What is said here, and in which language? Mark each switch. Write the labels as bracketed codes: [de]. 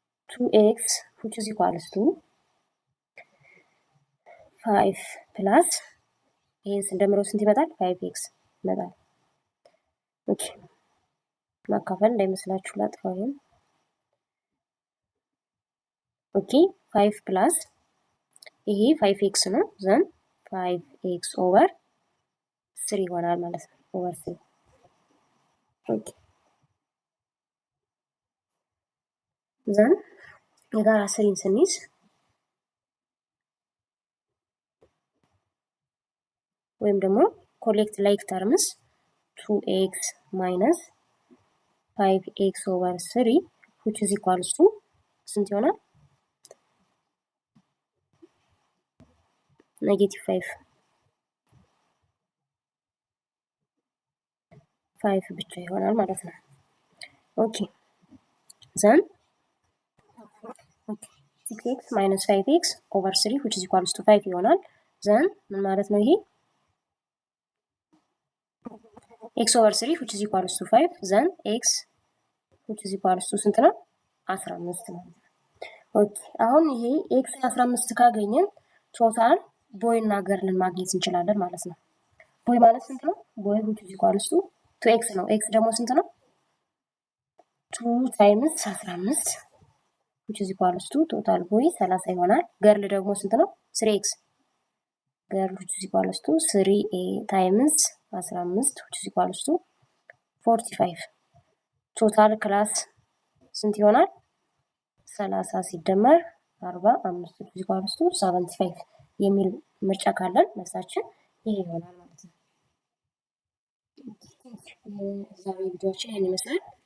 [en] 2x which is equals to 5 plus [am] ይሄን ስንደምረው ስንት ይመጣል? 5x ይመጣል። ኦኬ ማካፈል እንዳይመስላችሁ ላጥፋው ይሄን። ኦኬ 5 ፕላስ ይሄ 5x ነው ዘን 5x ኦቨር 3 ይሆናል ማለት ነው። ኦቨር 3 ኦኬ ዘን የጋራ ስሪን ስንይዝ [en] ወይም ደግሞ ኮሌክት ላይክ ተርምስ 2x minus 5x over 3 which is equals to [am] ስንት ይሆናል? -5 5 ብቻ ይሆናል ማለት ነው። ኦኬ ዘን [en] 6x minus 5x over 3 which is equals to 5 [am] ይሆናል። ዘን ምን ማለት ነው ይሄ? [en] x over 3 which is equals to 5 then x which is equals to [am] ስንት ነው? 15 ነው። ኦኬ አሁን ይሄ x 15 ካገኘን ቶታል ቦይ እና ገርልን ማግኘት እንችላለን ማለት ነው። ቦይ ማለት ስንት ነው? ቦይ [en] which is equals to 2x [am] ነው። x ደግሞ ስንት ነው? [en] 2 times 15 which is equals to ቶታል ቦይ 30 ይሆናል። [am] ገርል ደግሞ ስንት ነው? [en] 3x ገርል which is equals to 3 times 15 which is equals to 45 [am] ቶታል ክላስ ስንት ይሆናል? 30 ሲደመር 45 ፊዚካል 75 የሚል ምርጫ ካለን መልሳችን ይሄ ይሆናል ማለት ነው። ዛሬ ቪዲዮችን ይህን ይመስላል።